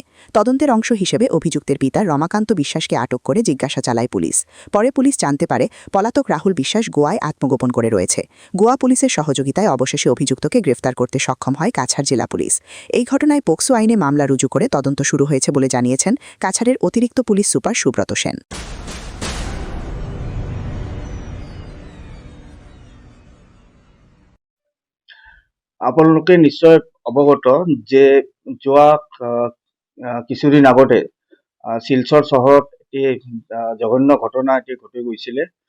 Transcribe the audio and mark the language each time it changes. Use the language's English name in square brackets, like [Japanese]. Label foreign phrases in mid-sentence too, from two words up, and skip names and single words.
[Bangla] তদন্তের অংশ হিসেবে অভিযুক্তের পিতা রমাকান্ত বিশ্বাসকে আটক করে জিজ্ঞাসা চালায় পুলিশ। পরে পুলিশ জানতে পারে পলাতক রাহুল বিশ্বাস গোয়ায় আত্মগোপন করে রয়েছে। গোয়া পুলিশের সহযোগিতায় অবশেষে অভিযুক্তকে গ্রেফতার করতে সক্ষম হয় কাছাড় জেলা পুলিশ। এই ঘটনায় পোক্সো আইনে মামলা রুজু করে তদন্ত শুরু হয়েছে বলে জানিয়েছেন কাছাড়ের অতিরিক্ত পুলিশ সুপার সুব্রত সেন। [Assamese] আপোনালোকে নিশ্চয় অৱগত যে যোৱা কিছুদিন আগতে শিলচৰ চহৰত এটি জঘন্য ঘটনা এটি ঘটি গৈছিলে।